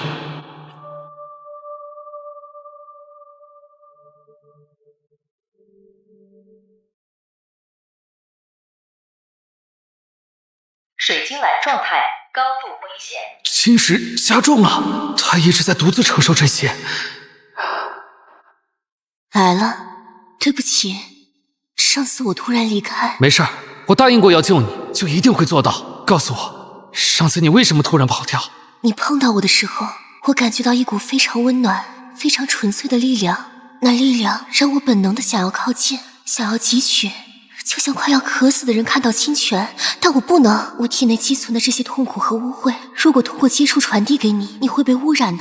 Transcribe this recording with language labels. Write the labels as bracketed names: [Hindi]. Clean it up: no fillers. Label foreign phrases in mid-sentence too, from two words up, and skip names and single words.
[Chinese] 水晶蘭狀態高度危險，侵蝕加重了，他一直在獨自承受這些。來了，對不起，上次我突然離開。沒事，我答應過要救你，就一定會做到。告訴我，上次你為什麼突然跑掉？你碰到我的時候，我感覺到一股非常溫暖、非常純粹的力量，那力量讓我本能的想要靠近，想要汲取。就像快要渴死的人看到清泉，但我不能。我體內積存的這些痛苦和污穢，如果通過接觸傳遞給你，你會被污染的。